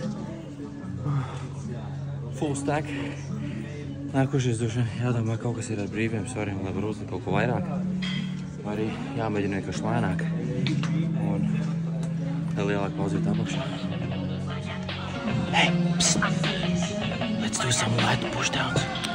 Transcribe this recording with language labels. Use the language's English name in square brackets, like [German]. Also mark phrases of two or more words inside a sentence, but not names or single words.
[English] Full stack. [Latvian] Nākošies droši jādomā, kaut kas ir ar brīviem svariem, lai var uzlikt kaut ko vairāk. Vai arī jāmēģina vienkārši lēnāk. Un lielāk pauzīt apakšā. [English] Hey, psst! Let's do some light pushdowns.